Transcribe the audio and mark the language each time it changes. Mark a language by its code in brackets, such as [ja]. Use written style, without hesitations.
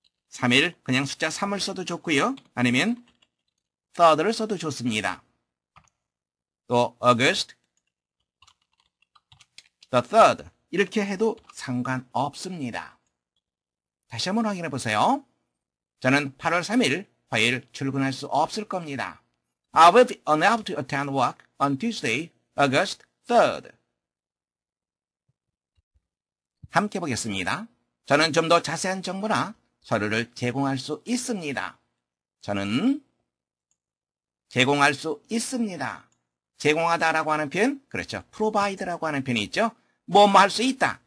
[ko] 3일 그냥 숫자 3을 써도 좋고요. 아니면 third를 써도 좋습니다. 또 [en] August the third [ko] 이렇게 해도 상관없습니다. 다시 한번 확인해 보세요. 저는 8월 3일 화요일 출근할 수 없을 겁니다. [en] I will be unable to attend work on Tuesday, August 3rd. [ko] 함께 보겠습니다. 저는 좀 더 자세한 정보나 서류를 제공할 수 있습니다. 저는 제공할 수 있습니다. 제공하다라고 하는 표현, 그렇죠. provide라고 하는 표현이 있죠. 뭐뭐 할 수 있다.